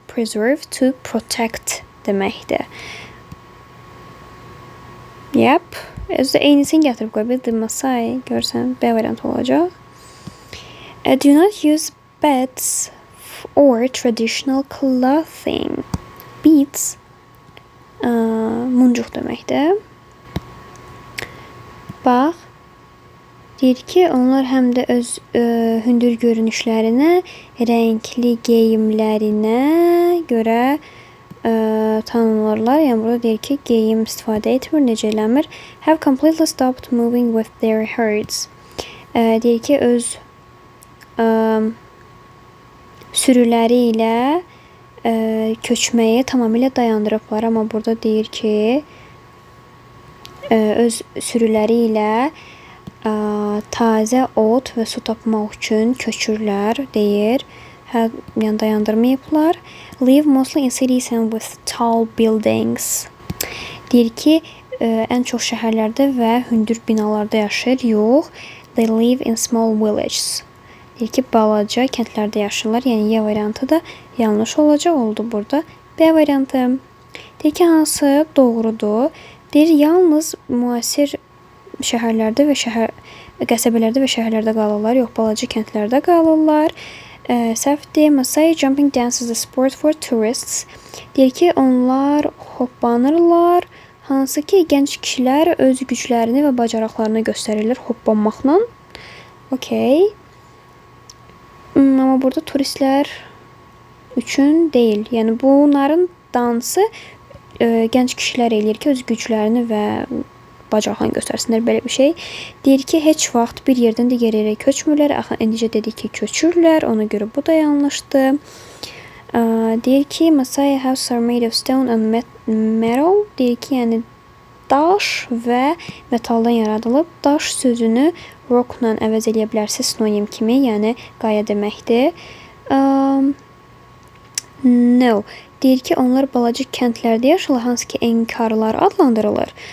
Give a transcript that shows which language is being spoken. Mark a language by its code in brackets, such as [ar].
[az] Preserve, to protect deməkdir. Yep. Özdə eynisini gətirib qoy. The Maasai görsən B variantı olacaq. [en] Do not use beds or traditional clothing. [az] Beads muncuq deməkdir. Bax, deyir ki, onlar həm də öz hündür görünüşlərinə, rəngli geyimlərinə görə tanınırlar. Yəni burada deyir ki, geyim istifadə etmir, necə eləmir. [en] Have completely stopped moving with their herds. [az] Deyir ki, öz sürüləri ilə köçməyi tamamilə dayandırıblar. Amma burada deyir ki, öz sürüləri ilə Taze ot və su tapmaq üçün köçürlər deyir. Yəni dayandırmayıblar. [en] Live mostly in cities and with tall buildings. [az] Deyir ki, ən çox şəhərlərdə və hündür binalarda yaşayır. [en] Yox, they live in small villages. [az] Deyir ki, balaca kəndlərdə yaşayırlar. Yəni Y variantı da yanlış olacaq oldu burada. B variantı. Deyir ki, hansı doğrudur? Deyir, yalnız müasir şəhərlərdə və qəsəbələrdə və şəhərlərdə qalırlar. Yox, balaca kəndlərdə qalırlar. Səhvdir. [en] Masai jumping dance is a sport for tourists. [az] Deyir ki, onlar hoppanırlar. Hansı ki, gənc kişilər öz güclərini və bacarıqlarını göstərirlər hoppanmaqla. Okey. Amma burada turistlər üçün deyil. Yəni bunların dansı gənc kişilər eləyir ki, öz güclərini və bacarıqlarını göstərsinlər, belə bir şey. Deyir ki, heç vaxt bir yerdən digər yerə köçmürlər. Axı indicə dedik ki, köçürlər. Ona görə bu da yanlışdır. Deyir ki, [en] Masai houses are made of stone and metal. [az] Deyir ki, yəni daş və metaldan yaradılıb. Daş sözünü rockla əvəz eləyə bilərsiniz sinonim kimi, yəni qaya deməkdir. No. Deyir ki, onlar balaca kəndlərdə yaşayırlar, hansı ki, enkarlar adlandırılır.